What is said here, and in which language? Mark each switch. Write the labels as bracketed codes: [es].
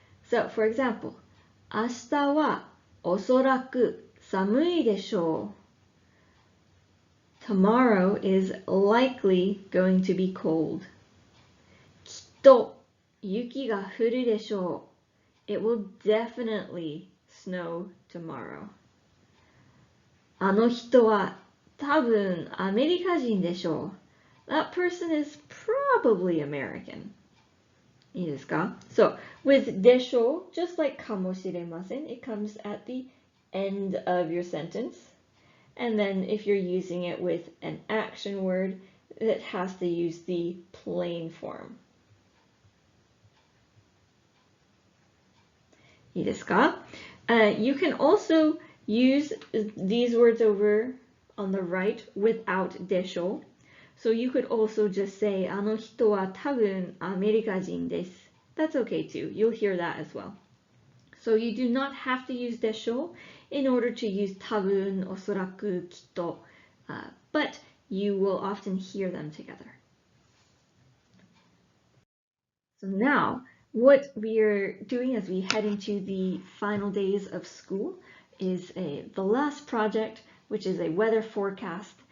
[en] So, for example, [ja] 明日はおそらく寒いでしょう。 [en] Tomorrow is likely going to be cold. [ja] きっと雪が降るでしょう。 [en] It will definitely snow tomorrow. [ja] あの人は多分アメリカ人でしょう。 [en] That person is probably American. [ja] いいですか？ [en] So, with でしょう, just like かもしれません, it comes at the end of your sentence. And then if you're using it with an action word, it has to use the plain form. [ja] いいですか? [en] You can also use these words over on the right without でしょ. So you could also just say [ja] あの人は多分アメリカ人です. [en] That's okay too. You'll hear that as well. So you do not have to use でしょ in order to use 多分、おそらく、きっと. But you will often hear them together. So now, what we are doing as we head into the final days of school is the last project, which is a weather forecast.